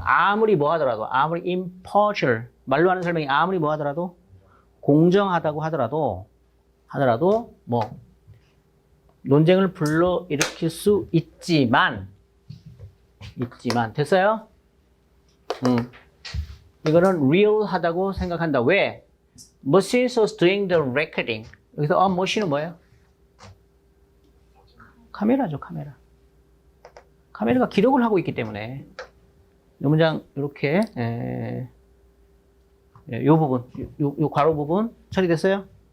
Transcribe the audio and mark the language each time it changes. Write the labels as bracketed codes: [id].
[ko] 아무리 뭐 하더라도, 아무리 impartial, 말로 하는 설명이 아무리 뭐 하더라도, 공정하다고 하더라도, 뭐, 논쟁을 불러일으킬 수 있지만, 됐어요? 이거는 real하다고 생각한다. 왜? [en] Machine was doing the recording. [ko] 여기서 machine은 뭐예요? 카메라죠, 카메라. 카메라가 기록을 하고 있기 때문에 이 문장 이렇게 요 부분, 요 괄호 부분 처리됐어요?